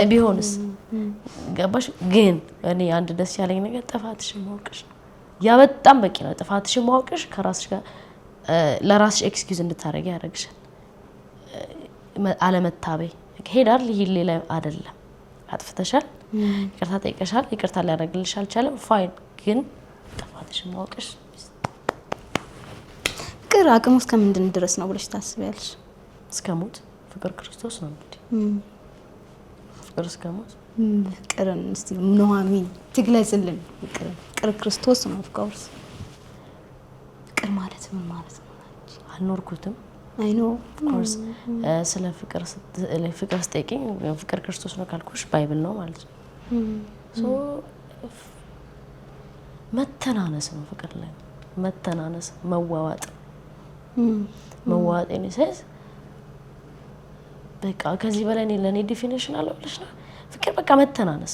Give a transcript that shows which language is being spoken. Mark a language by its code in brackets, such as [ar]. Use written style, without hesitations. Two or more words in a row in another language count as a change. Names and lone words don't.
[am] ቢሆንስ ገባሽ ግን እኔ አንድ ደስ ያለኝ ነገር ጥፋትሽ ማወቅሽ ያ በጣም በቂ ነው ጥፋትሽ ማወቅሽ ከራስሽ ጋር ለራስሽ ኤክስኪውዝ እንድታረጊ ያደርግሻል አለመታበይ ሄዳል ይሄ ሌላ አይደለም አጥፍተሻል ይቅርታ ጠይቀሻል ይቅርታ ሊያደርግልሽ አልቻለም ፋይን ግን ጥፋትሽ ማወቅሽ ፍቅር አቅሙ እስከ ምንድን ድረስ ነው ብለሽ ታስቢያለሽ እስከ ሞት ፍቅር ክርስቶስ ነው እንግዲህ ፍቅር እስከ ሞት ፍቅርን እስቲ ኑሐሚን ትግለጽልን ፍቅር ክርስቶስ ነው [en] of course [am] ፍቅር ማለት ምን ማለት ነው አልኖርኩትም [en] I know of course [am] ስለ ፍቅር ስጠይቂኝ ፍቅር ክርስቶስ ነው ካልኩሽ ባይብል ነው ማለት ነው so መተናነስ ነው ፍቅር ላይ መተናነስ መዋዋጥ መዋዋጥ ነው በቃ ከዚህ በላይ ለኔ ዲፊኒሽን አለው ብለሽ ነው ፍቅር በቃ መተናነስ